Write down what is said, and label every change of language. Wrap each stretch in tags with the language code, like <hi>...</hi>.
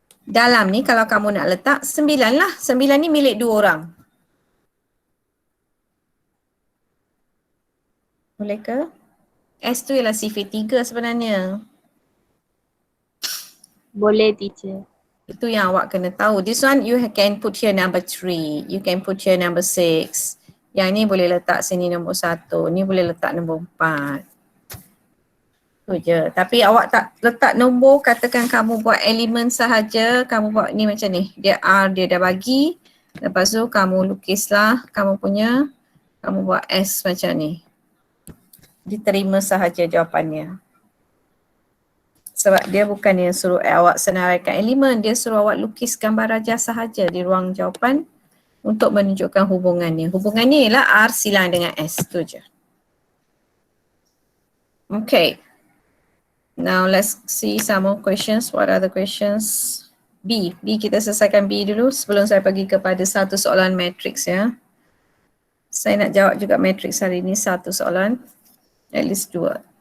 <ms>Dalam ni kalau kamu nak letak 9 lah. 9 ni milik 2 orang. Boleh ke? S tu ialah sifir 3 sebenarnya. Boleh teacher. Itu yang awak kena tahu.</ms> <en>This one you can put here number 3. You can put here number 6.</en> <ms>Yang ni boleh letak sini nombor 1. Ni boleh letak nombor 4. Tu je. Tapi awak tak letak nombor, katakan kamu buat elemen sahaja. Kamu buat ni macam ni. Dia R dia dah bagi. Lepas tu kamu lukislah kamu punya. Kamu buat S macam ni. Diterima sahaja jawapannya. Sebab dia bukan yang suruh awak senaraikan elemen, dia suruh awak lukis gambar rajah sahaja di ruang jawapan untuk menunjukkan hubungannya. Hubungannya ialah R silang dengan S, tu je. Okay.</ms> <en>Now let's see some more questions. What are the questions?</en> <ms>B kita selesaikan B dulu sebelum saya pergi kepada satu soalan matrix ya. Saya nak jawab juga matrix hari ini, satu soalan.</ms> <en>At least 2.</en>